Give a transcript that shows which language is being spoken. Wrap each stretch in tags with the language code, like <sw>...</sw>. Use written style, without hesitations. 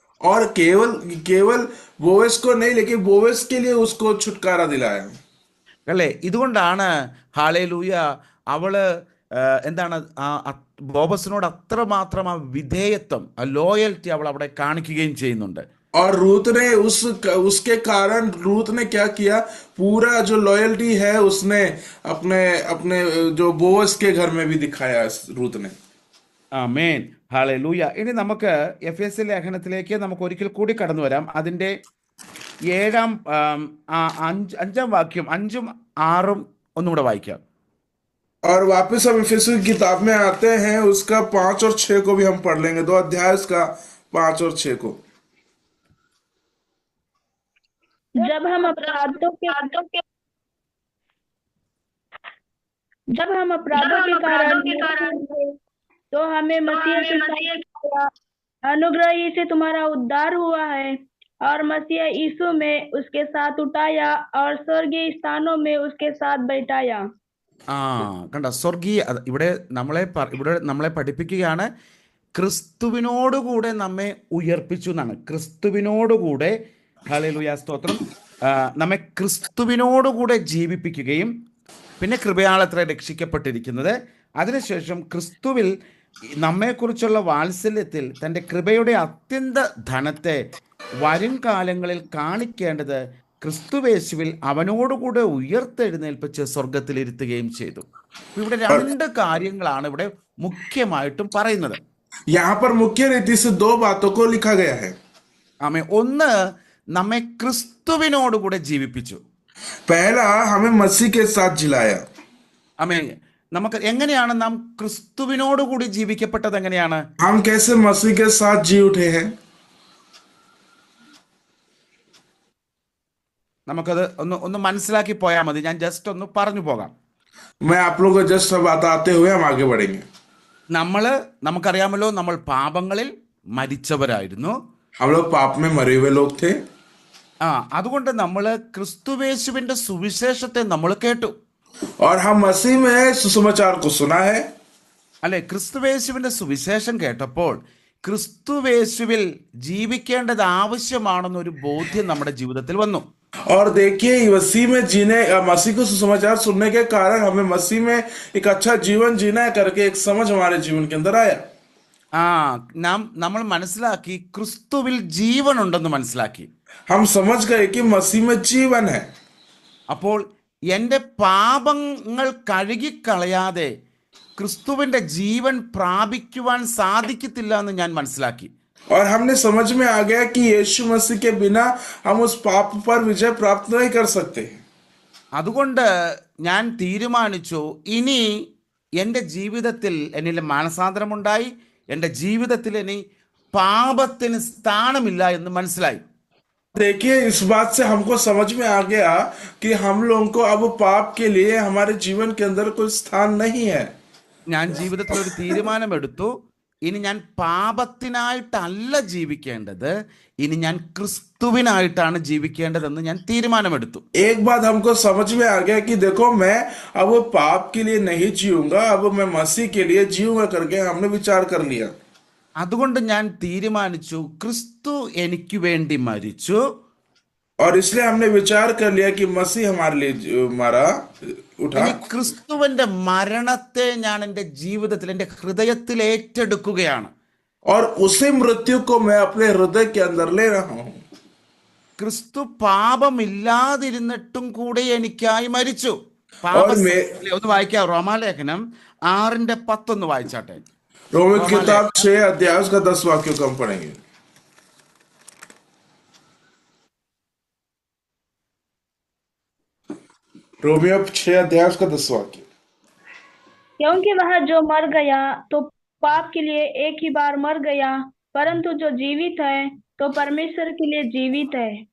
<hi>और केवल बोवेस को नहीं लेकिन बोवेस के लिए उसको छुटकारा दिलाया।</hi> <ml>അല്ലേ? ഇതുകൊണ്ടാണ് ഹല്ലേലൂയ അവള് എന്താണ് ബോവസിനോട് അത്രമാത്രം ആ വിധേയത്വം, ആ ലോയൽറ്റി അവൾ അവിടെ കാണിക്കുകയും ചെയ്യുന്നുണ്ട്.</ml> <hi>और रूत ने उसके कारण रूत ने क्या किया? पूरा जो लॉयल्टी है उसने अपने अपने जो बोवस के घर में भी दिखाया रूत ने।</hi> <ml>ആമേൻ. ഹല്ലേലൂയ. ഇനി നമുക്ക് എഫെസ്യ ലേഖനത്തിലേക്ക് നമുക്ക് ഒരിക്കൽ കൂടി കടന്നു വരാം. അതിന്റെ 5-ാം വാക്യം 5ഉം 6ഉം ഒന്നുകൂടെ വായിക്കാം.</ml> <hi>और वापस हम इफिसियों की किताब में आते हैं, उसका 5 और 6 को भी हम पढ़ लेंगे। 2 अध्याय उसका 5 और 6 को। जब हम अपराधों के कारण तो हमें मसीह के साथ अनुग्रह ही से तुम्हारा उद्धार हुआ है और मसीह यीशु में उसके साथ उठाया और स्वर्गीय स्थानों में उसके साथ बैठाया.</hi> <ml>കണ്ട, സ്വർഗീയ ഇവിടെ നമ്മളെ പഠിപ്പിക്കുകയാണ്, ക്രിസ്തുവിനോടുകൂടെ നമ്മെ ഉയർപ്പിച്ചു എന്നാണ്. ക്രിസ്തുവിനോടുകൂടെ, ഹല്ലേലൂയ സ്തോത്രം, നമ്മെ ക്രിസ്തുവിനോടുകൂടെ ജീവിപ്പിക്കുകയും പിന്നെ കൃപയാലത്രേ രക്ഷിക്കപ്പെട്ടിരിക്കുന്നത്. അതിനുശേഷം ക്രിസ്തുവിൽ നമ്മെക്കുറിച്ചുള്ള വാത്സല്യത്തിൽ തൻ്റെ കൃപയുടെ അത്യന്ത ധനത്തെ വരും കാലങ്ങളിൽ കാണിക്കേണ്ടത് ക്രിസ്തുവേശുവിൽ അവനോടുകൂടെ ഉയർത്തെഴുന്നേൽപ്പിച്ച് സ്വർഗത്തിലിരുത്തുകയും ചെയ്തു. ഇവിടെ</ml> <hi>और</hi> <ml>രണ്ട് കാര്യങ്ങളാണ് ഇവിടെ മുഖ്യമായിട്ടും പറയുന്നത്.</ml> <hi>यहाँ पर मुख्य रीति से दो बातों को लिखा गया है.</hi> <ml>ആമേ, ഒന്ന് നമ്മെ ക്രിസ്തുവിനോടുകൂടെ ജീവിപ്പിച്ചു.</ml> <hi>पहला, हमें मसीह के साथ जिलाया.</hi> <ml>ആമേ, നമുക്ക് എങ്ങനെയാണ് നാം ക്രിസ്തുവിനോടുകൂടി ജീവിക്കപ്പെട്ടത്? എങ്ങനെയാണ്?</ml> <hi>हम कैसे मसीह के साथ जी उठे हैं?</hi> <ml>നമുക്കത് ഒന്ന് മനസ്സിലാക്കി പോയാൽ മതി. ഞാൻ ജസ്റ്റ് ഒന്ന് പറഞ്ഞു പോകാം.</ml> <hi>मैं आप लोगों को जस्ट बताते हुए हम आगे बढ़ेंगे.</hi> <ml>നമുക്കറിയാമല്ലോ, നമ്മൾ പാപങ്ങളിൽ മരിച്ചവരായിരുന്നു.</ml> <hi>हम लोग पाप में मरे हुए लोग थे.</hi> <ml>അതുകൊണ്ട് നമ്മൾ ക്രിസ്തുവേശുവിന്റെ സുവിശേഷത്തെ നമ്മൾ കേട്ടു.</ml> <hi>और हम मसीह में सुसमाचार को सुना है.</hi> <ml>അല്ലെ, ക്രിസ്തുവേശുവിന്റെ സുവിശേഷം കേട്ടപ്പോൾ ക്രിസ്തുവേശുവിൽ ജീവിക്കേണ്ടത് ആവശ്യമാണെന്നൊരു ബോധ്യം നമ്മുടെ ജീവിതത്തിൽ വന്നു.</ml> <hi>और देखिए, मसीह में जीने, मसीह को सुसमाचार सुनने के कारण हमें मसीह में एक अच्छा जीवन जीना है करके एक समझ हमारे जीवन के अंदर आया.</hi> <ml>നമ്മൾ മനസ്സിലാക്കി, ക്രിസ്തുവിൽ ജീവൻ ഉണ്ടെന്ന് മനസ്സിലാക്കി.</ml> <hi>हम समझ गए कि मसीह में जीवन है.</hi> <ml>അപ്പോൾ എൻ്റെ പാപങ്ങൾ കഴുകിക്കളയാതെ ക്രിസ്തുവിന്റെ ജീവൻ പ്രാപിക്കുവാൻ സാധിക്കത്തില്ല എന്ന് ഞാൻ മനസ്സിലാക്കി.</ml> <hi>और हमने समझ में आ गया कि यीशु मसीह के बिना हम उस पाप पर विजय प्राप्त नहीं कर सकते.</hi> <ml>അതുകൊണ്ട് ഞാൻ തീരുമാനിച്ചു, ഇനി എൻ്റെ ജീവിതത്തിൽ എന്നിൽ മാനസാന്തരമുണ്ടായി. എൻ്റെ ജീവിതത്തിൽ ഇനി പാപത്തിന് സ്ഥാനമില്ല എന്ന് മനസ്സിലായി.</ml> <hi>देखिए, इस बात से हमको समझ में आ गया कि हम लोगों को अब पाप के लिए हमारे जीवन के अंदर कोई स्थान नहीं है.</hi> <ml>ഞാൻ ജീവിതത്തിൽ ഒരു തീരുമാനമെടുത്തു. ഇനി ഞാൻ പാപത്തിനായിട്ടല്ല ജീവിക്കേണ്ടത്, ഇനി ഞാൻ ക്രിസ്തുവിനായിട്ടാണ് ജീവിക്കേണ്ടതെന്ന് ഞാൻ തീരുമാനമെടുത്തു.</ml> <hi>एक बात हमको समझ में आ गया कि देखो, मैं अब पाप के लिए नहीं जीऊंगा, अब मैं मसीह के लिए जीऊंगा करके हमने विचार कर लिया.</hi> <ml>അതുകൊണ്ട് ഞാൻ തീരുമാനിച്ചു, ക്രിസ്തു എനിക്ക് വേണ്ടി മരിച്ചു.</ml> <hi>और इसलिए हमने विचार कर लिया कि मसीह हमारे लिए मरा, उठा.</hi> <ml>ഇനി ക്രിസ്തുവിന്റെ മരണത്തെ ഞാൻ എൻ്റെ ജീവിതത്തിൽ, എൻ്റെ ഹൃദയത്തിൽ ഏറ്റെടുക്കുകയാണ്.</ml> <hi>और उसी मृत्यु को मैं अपने हृदय के अंदर ले रहा हूं.</hi> <ml>ക്രിസ്തു പാപമില്ലാതിരുന്നിട്ടും കൂടെ എനിക്കായി മരിച്ചു. ഒന്ന് വായിക്കാം, റോമാലേഖനം 6:10 വായിച്ചാട്ടെ.</ml> <hi>रोमियो किताब 6 अध्याय उसका 10 वाक्य को हम पढ़ेंगे. रोमियो 6 अध्याय उसका 10 वाक्य. क्योंकि वह जो मर गया तो पाप के लिए एक ही बार मर गया, परंतु जो जीवित है तो परमेश्वर के लिए जीवित है.</hi>